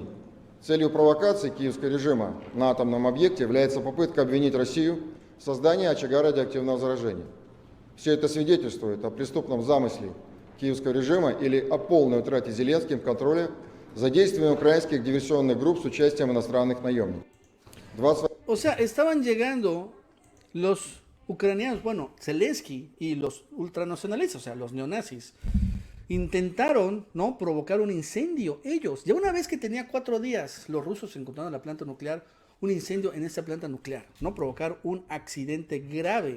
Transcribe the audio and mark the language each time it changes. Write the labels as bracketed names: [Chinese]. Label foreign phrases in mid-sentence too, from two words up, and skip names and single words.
[Russian] Целью провокации киевского режима на атомном объекте является попытка обвинить Россию в создании очага радиоактивного заражения. Все это свидетельствует о преступном замысле киевского режима или о полной утрате Зеленским контроля за действиями украинских диверсионных групп с участием иностранных наемников. [Spanish] O sea, estaban llegando los ucranianos, bueno, Zelensky y los ultranacionalistas, o sea, los neonazis, intentaron, ¿no?, provocar un incendio ellos. Ya una vez que tenía 4 días los rusos encontraron la planta nuclear, un incendio en esa planta nuclear, ¿no?, provocar un accidente grave.